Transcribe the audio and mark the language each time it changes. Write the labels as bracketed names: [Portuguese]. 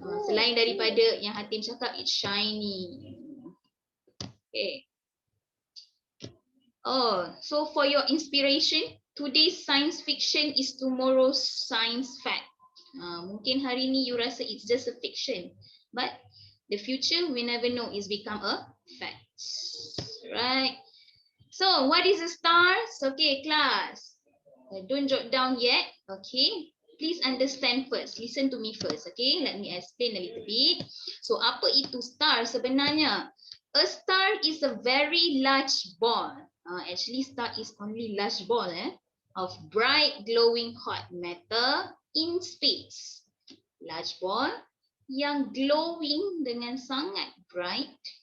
[Malay] Selain daripada yang Hatim cakap, [English] it's shiny. Okay. Oh, so for your inspiration, today's science fiction is tomorrow's science fact. [Malay] Mungkin hari ni [English] you [Malay] rasa [English] it's just a fiction, but the future we never know is become a fact. Right? So what is a stars? Okay, class. Don't jot down yet. Okay. Please understand first. Listen to me first. Okay. Let me explain a little bit. [Malay] So apa itu star sebenarnya? [English] A star is a very large ball. Actually, star is only large ball of bright glowing hot matter in space. Large ball [Malay] yang [English] glowing [Malay] dengan sangat [English] bright.